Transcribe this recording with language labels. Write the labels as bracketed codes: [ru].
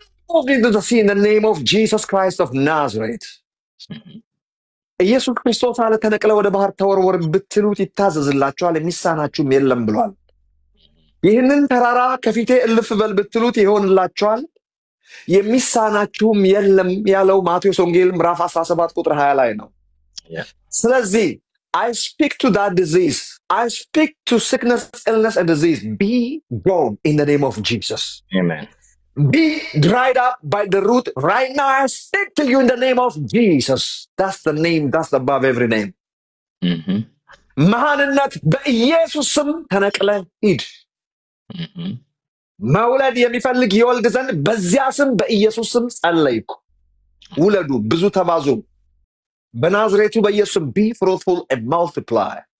[en] move into the sea in the name of Jesus Christ of Nazareth [am] ኢየሱስ ክርስቶስ አለ ተነቅለ ወደ ባህር ተወርወር ብትሉት ይታዘዝላችኋል የሚሳናችሁም የለም ብሏል። ይህንን ተራራ ከፊቴ እልፍ በል ብትሉት ይሆንላችኋል የሚሳናችሁም የለም ያለው ማቴዎስ ወንጌል ምዕራፍ 17 ቁጥር 20 ላይ ነው። ስለዚህ [en] I speak to that disease. I speak to sickness, illness and disease. Be gone in the name of Jesus. Amen. Be dried up by the root right now. I speak to you in the name of Jesus. That's the name, that's above every name. [am] መሃንነት በኢየሱስ ስም ተነቅለ ሂድ። መውለድ የሚፈልግ ይወልድ ዘንድ በዚያ ስም በኢየሱስ ስም ጸለይኩ። ውለዱ፣ ብዙ ተባዙ። በናዝሬቱ በኢየሱስ ስም [en] be fruitful and multiply.